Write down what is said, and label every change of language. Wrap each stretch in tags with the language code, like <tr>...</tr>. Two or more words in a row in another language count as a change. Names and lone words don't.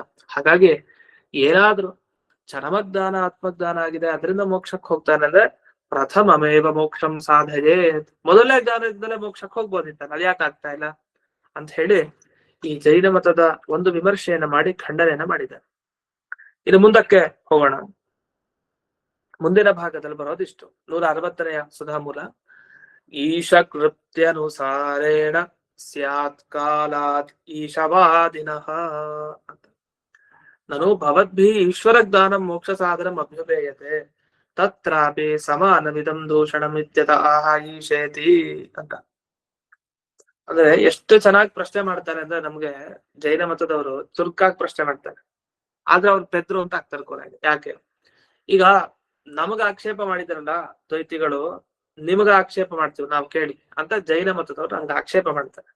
<kn>ಹಾಗಾಗಿ ಏನಾದ್ರೂ ಚರಮಜ್ಞಾನ ಆತ್ಮಜ್ಞಾನ ಆಗಿದೆ ಅದರಿಂದ ಮೋಕ್ಷಕ್ಕೆ ಹೋಗ್ತಾನೆ ಅಂದ್ರೆ</kn> <sa>ಪ್ರಥಮಮೇವ ಮೋಕ್ಷಂ ಸಾಧಯೇ,</sa> <kn>ಮೊದಲನೇ ಜ್ಞಾನದಿಂದಲೇ ಮೋಕ್ಷಕ್ಕೆ ಹೋಗ್ಬೋದಿತ್ತಾನೆ, ಅದು ಯಾಕೆ ಆಗ್ತಾ ಇಲ್ಲ ಅಂತ ಹೇಳಿ ಈ ಜೈನ ಮತದ ಒಂದು ವಿಮರ್ಶೆಯನ್ನ ಮಾಡಿ ಖಂಡನೆಯನ್ನ ಮಾಡಿದ್ದಾರೆ. ಇನ್ನು ಮುಂದಕ್ಕೆ ಹೋಗೋಣ. ಮುಂದಿನ ಭಾಗದಲ್ಲಿ ಬರೋದಿಷ್ಟು 160ನೆಯ ಸುಧಾಮೂಲ.</kn> <sa>ಈಶ ಕೃತ್ಯನುಸಾರೇಣ ಸ್ಯಾತ್ ಕಾಲಾತ್ ಈಶವಾದಿನಃ ಅಂತ. ನನು ಭವದ್ಭಿಃ ಈಶ್ವರ ಜ್ಞಾನಂ ಮೋಕ್ಷ ಸಾಧನಂ ಅಭ್ಯುಪೇಯತೆ ತತ್ರಾಪಿ ಸಮಾನಮಿದಂ ದೂಷಣಂ ಇತ್ಯತಃ ಈಶೇತಿ ಅಂತ.</sa> <kn>ಅಂದ್ರೆ ಎಷ್ಟು ಚೆನ್ನಾಗಿ ಪ್ರಶ್ನೆ ಮಾಡ್ತಾರೆ ಅಂದ್ರೆ, ನಮ್ಗೆ ಜೈನ ಮತದವರು ಚುರುಕಾಗಿ ಪ್ರಶ್ನೆ ಮಾಡ್ತಾರೆ, ಆದ್ರೆ ಅವ್ರು ಪೆದ್ರು ಅಂತ ಆಗ್ತಾರೆ ಕೊನೆಗೆ. ಯಾಕೆ? ಈಗ ನಮಗ ಆಕ್ಷೇಪ ಮಾಡಿದಾರಲ್ಲ ದ್ವೈತಿಗಳು, ನಿಮಗ ಆಕ್ಷೇಪ ಮಾಡ್ತೀವಿ ನಾವು ಕೇಳಿ ಅಂತ ಜೈನ ಮತದವ್ರು ನಮ್ಗೆ ಆಕ್ಷೇಪ ಮಾಡ್ತಾರೆ.</kn>